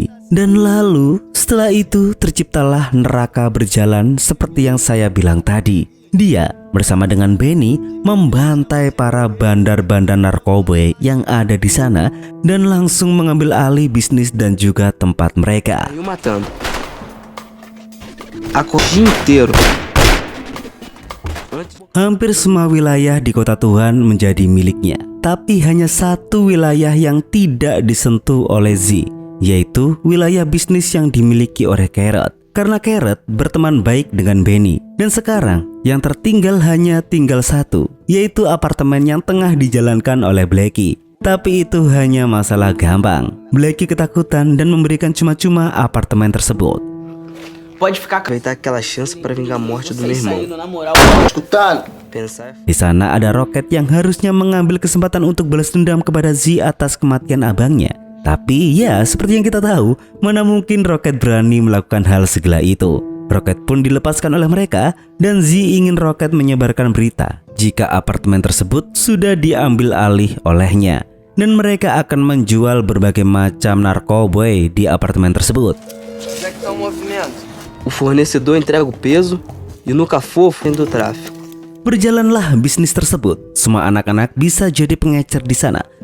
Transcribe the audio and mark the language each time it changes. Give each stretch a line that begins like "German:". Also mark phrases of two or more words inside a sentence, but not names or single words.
Indonesian: Dan lalu setelah itu terciptalah neraka berjalan seperti yang saya bilang tadi. Dia bersama dengan Benny membantai para bandar-bandar narkoba yang ada di sana dan langsung mengambil alih bisnis dan juga tempat mereka.
Portuguese: Saiu matando. Aku inteiro.
Indonesian: Hampir semua wilayah di kota Tuhan menjadi miliknya. Tapi hanya satu wilayah yang tidak disentuh oleh Z, yaitu wilayah bisnis yang dimiliki oleh Carrot. Karena Carrot berteman baik dengan Benny. Dan sekarang yang tertinggal hanya tinggal satu, yaitu apartemen yang tengah dijalankan oleh Blackie. Tapi itu hanya masalah gampang. Blackie ketakutan dan memberikan cuma-cuma apartemen tersebut.
Portuguese: Pode ficar, aproveitar aquela chance para vingar a morte do meu irmão. Na moral, Escutando. Pensar.
Indonesian: Di sana ada Rocket yang harusnya mengambil kesempatan untuk balas dendam kepada Z atas kematian abangnya. Tapi ya, seperti yang kita tahu, mana mungkin Rocket berani melakukan hal segila itu. Rocket pun dilepaskan oleh mereka dan Z ingin Rocket menyebarkan berita jika apartemen tersebut sudah diambil alih olehnya. dan mereka akan menjual berbagai macam narkoboy di apartemen tersebut.
Portuguese: Como é que tá o movimento? O fornecedor entrega o peso e no cafofo do tráfico.
Indonesian: Berjalanlah bisnis tersebut. Semua anak-anak bisa jadi pengecer di sana.